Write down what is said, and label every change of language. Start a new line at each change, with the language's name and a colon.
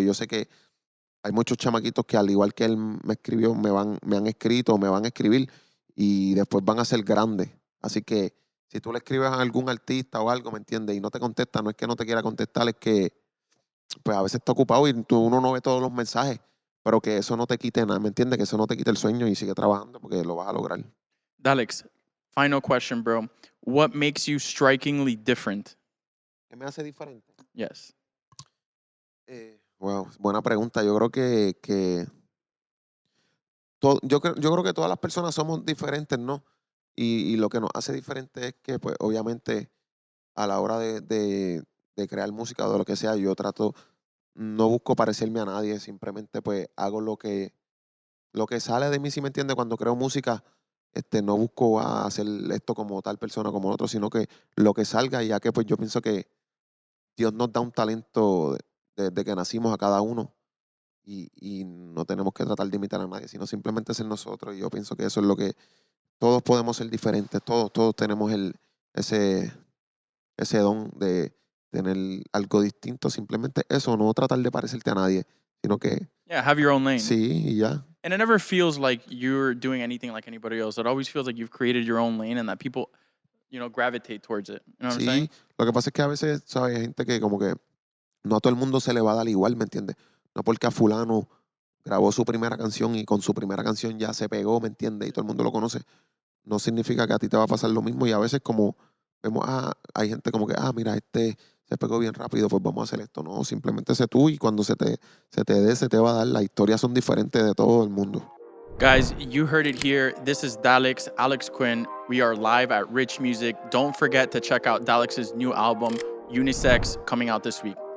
Spanish: Y yo sé que hay muchos chamaquitos que al igual que él me escribió, me han escrito, me van a escribir y después van a ser grandes. Así que si tú le escribes a algún artista o algo, ¿me entiendes? Y no te contesta, no es que no te quiera contestar, es que pues a veces está ocupado y uno no ve todos los mensajes, pero que eso no te quite nada, ¿me entiendes? Que eso no te quite el sueño y sigue trabajando porque lo vas a lograr.
English: Daleks, final question, bro. What makes you strikingly different?
Spanish: ¿Qué me hace diferente?
English: Yes.
Spanish: Wow, buena pregunta. Yo creo que yo creo que todas las personas somos diferentes, ¿no? Y lo que nos hace diferente es que, pues, obviamente, a la hora de crear música o de lo que sea, yo trato, no busco parecerme a nadie, simplemente, pues, hago lo que sale de mí, si me entiende, cuando creo música, no busco hacer esto como tal persona, como otro, sino que lo que salga, ya que, pues, yo pienso que Dios nos da un talento desde que nacimos a cada uno y no tenemos que tratar de imitar a nadie, sino simplemente ser nosotros. Y yo pienso que eso es lo que todos podemos ser diferentes, todos tenemos ese, ese don de tener algo distinto, simplemente eso, no tratar de parecerte a nadie, sino que
English: Yeah, have your own lane.
Spanish: sí y ya.
English: And it never feels like you're doing anything like anybody else. It always feels like you've created your own lane and that people, gravitate towards it. You know what I'm saying?
Spanish: Sí, lo que pasa es que a veces, ¿sabes? Hay gente que como que no a todo el mundo se le va a dar igual, ¿me entiendes? No porque a fulano grabó su primera canción y con su primera canción ya se pegó, ¿me entiendes? Y todo el mundo lo conoce. No significa que a ti te va a pasar lo mismo y a veces como vemos, hay gente como que, mira, se pegó bien rápido, pues vamos a hacer esto. No, simplemente sé tú y cuando se te dé, se te va a dar. Las historias son diferentes de todo el mundo.
English: Guys, you heard it here. This is Daleks, Alex Quinn. We are live at Rich Music. Don't forget to check out Dalex's new album, Unisex, coming out this week.